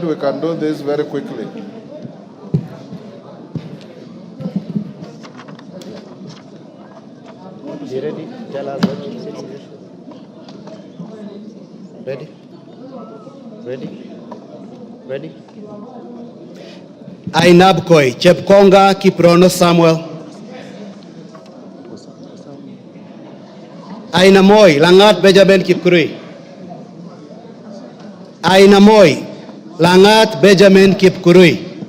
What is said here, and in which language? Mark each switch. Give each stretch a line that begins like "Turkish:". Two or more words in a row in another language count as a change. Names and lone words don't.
English: We can do this very quickly. You ready? Tell us what you said. Ready? Ready? Ready? Ainabkoi, Chepkonga Kiprono Samuel. Ainamoi, Langat Benjamin Kipkurui. Ainamoi, Langat Benjamin Kipkurui.